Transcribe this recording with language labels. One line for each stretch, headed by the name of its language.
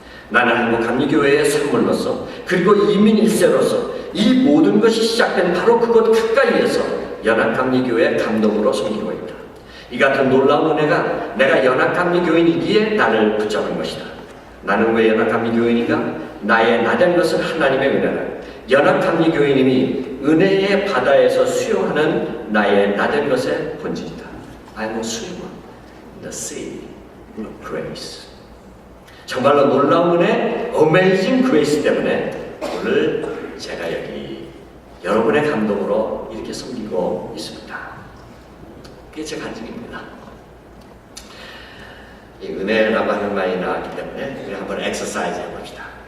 Korean: 나는 한국 감리교회의 산물로서 그리고 이민 1세로서 이 모든 것이 시작된 바로 그곳 가까이에서 연합감리교회 감독으로 섬기고 있다. 이 같은 놀라운 은혜가 내가 연합감리교인이기에 나를 붙잡은 것이다. 나는 왜 연합감리교인인가? 나의 나된 것은 하나님의 은혜라. 연합감리교인임이 은혜의 바다에서 수영하는 나의 나된 것의 본질이다.
English: I'm a swimmer in the sea of grace.
Korean: 정말로 놀라운 은혜, Amazing Grace 때문에 오늘 제가 여기 여러분의 감동으로 이렇게 섬기고 있습니다. 그게 제 간증입니다. 이 은혜라고 하는 말이 나왔기 때문에 우리 한번 엑서사이즈 해봅시다.